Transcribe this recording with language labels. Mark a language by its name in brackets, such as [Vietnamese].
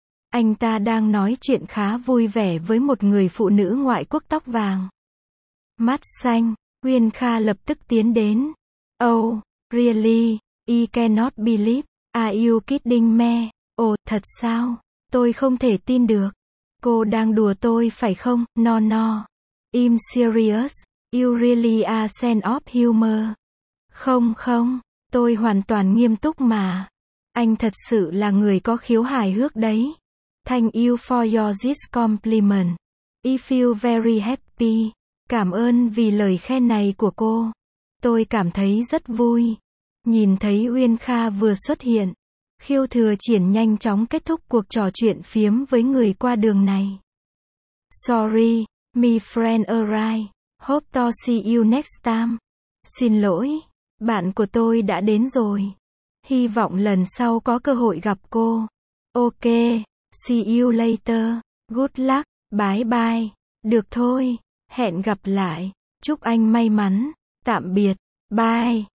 [Vietnamese] Anh ta đang nói chuyện khá vui vẻ với một người phụ nữ ngoại quốc tóc vàng, mắt xanh. Uyên Kha lập tức tiến đến. [English] Oh, really? I cannot believe. Are you kidding me? [Vietnamese] Oh, thật sao? Tôi không thể tin được. Cô đang đùa tôi phải không? [English] No, no. I'm serious. You really are a sense of humor. [Vietnamese] Không, không. Tôi hoàn toàn nghiêm túc mà. Anh thật sự là người có khiếu hài hước đấy. [English] Thank you for your this compliment. I feel very happy. [Vietnamese] Cảm ơn vì lời khen này của cô. Tôi cảm thấy rất vui. Nhìn thấy Uyên Kha vừa xuất hiện, Khiêu Thừa Triển nhanh chóng kết thúc cuộc trò chuyện phiếm với người qua đường này. [English] Sorry, my friend arrived. Hope to see you next time. [Vietnamese] Xin lỗi, bạn của tôi đã đến rồi. Hy vọng lần sau có cơ hội gặp cô. [English] Ok, see you later. Good luck, bye bye. [Vietnamese] Được thôi, hẹn gặp lại. Chúc anh may mắn. Tạm biệt, bye.